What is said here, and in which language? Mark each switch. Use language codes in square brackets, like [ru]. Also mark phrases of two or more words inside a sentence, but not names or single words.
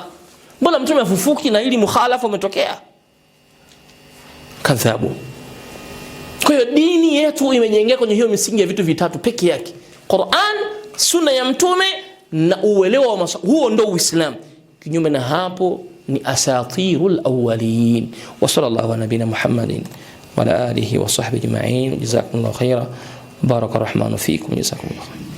[sw] Mbona mtume afufuki na ili mukhalafa umetokea? Kadhabu. Kwa hiyo dini yetu imejengeka kwenye hiyo misingi ya vitu vitatu peke yake: Qur'an, sunna ya mtume na uelewa wa huo ndio Uislamu. Kinyume na hapo ni [ar] أساطير الأولين. وصلى الله على نبينا محمد وعلى آله وصحبه أجمعين. جزاكم الله خيرا. بارك الله فيكم. جزاكم الله.